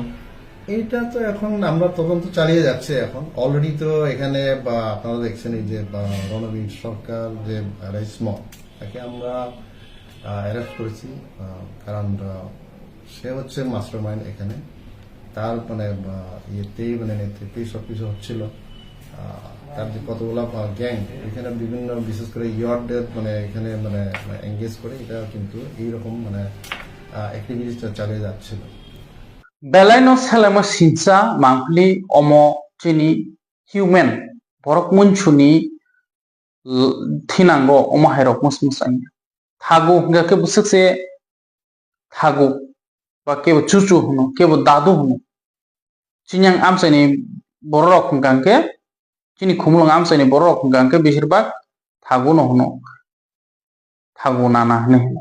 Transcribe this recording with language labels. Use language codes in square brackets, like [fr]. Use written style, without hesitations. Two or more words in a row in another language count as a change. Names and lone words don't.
[bn] এইটা তো এখন আমরা তদন্ত চালিয়ে যাচ্ছে। এখন অলরেডি তো এখানে আপনারা দেখছেন এই যে রণবীর সরকার যে রেসমন, তাকে আমরা অ্যারেস্ট করেছি, কারণ সে হচ্ছে [en] master mind [bn] এখানে। তার মানে ইয়েতেই মানে নেতৃত্বেই সবকিছু হচ্ছিল। তার যে কতগুলো গ্যাং এখানে বিভিন্ন বিশেষ করে ইয়ার্ডের মানে এখানে মানে এঙ্গেজ করে এটা কিন্তু এইরকম মানে অ্যাক্টিভিটিসটা চালিয়ে যাচ্ছিল। [trp] Belai no selama sinsa mangkli omo chini human borok munchuni thinango omo hairok musmusanya thago ga ke busuk se thago ba ke chuchu huno ke dadu huno chinyang amsani borok hungkangke chini khumlung amsani borok hungkangke beshirbag thago no huno thago nana hne